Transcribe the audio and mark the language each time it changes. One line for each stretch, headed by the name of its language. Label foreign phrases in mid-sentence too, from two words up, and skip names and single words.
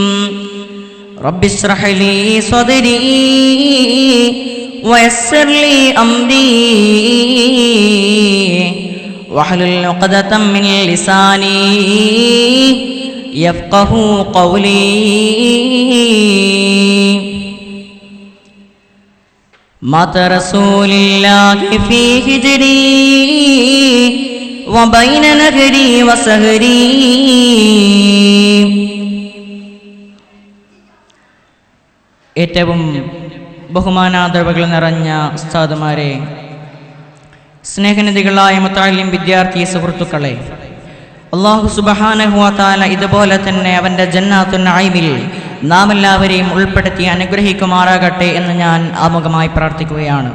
Arabic: رب اشرح لي صدري ويسر لي أمري واحلل عقدة من لساني يفقه قولي. مات رسول الله في هجري وبين نهري وسهري.
Malayalam: ഏറ്റവും ബഹുമാനാദരവുകൾ നിറഞ്ഞ ഉസ്താദുമാരെ, സ്നേഹനിധികളായ മുത്തഅല്ലിം വിദ്യാർത്ഥി സുഹൃത്തുക്കളെ, അല്ലാഹു
Arabic: سبحانه وتعالى
Malayalam: ഇതുപോലെ തന്നെ അവൻ്റെ
Arabic: جنات النعيم
Malayalam: നാം എല്ലാവരെയും ഉൾപ്പെടുത്തി അനുഗ്രഹിക്കുമാറാകട്ടെ എന്ന് ഞാൻ ആമുഖമായി പ്രാർത്ഥിക്കുകയാണ്.